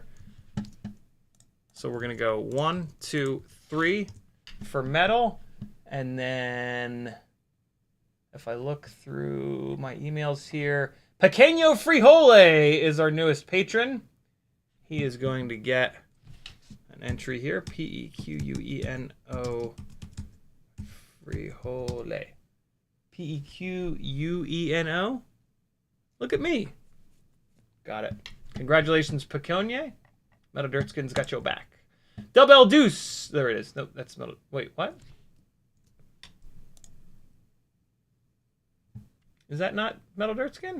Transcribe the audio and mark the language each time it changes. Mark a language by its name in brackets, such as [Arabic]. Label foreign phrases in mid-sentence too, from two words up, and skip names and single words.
[English] So we're gonna go 1, 2, 3 for Metal. And then, if I look through my emails here, Pequeño Frijole is our newest patron. He is going to get an entry here. P-E-Q-U-E-N-O Frijole. P-E-Q-U-E-N-O? Look at me. Got it. Congratulations, Pequeño. Metal Dirtskin's got your back. Double Deuce. There it is. No, that's Metal. Wait, what? Is that not Metal Dirtskin?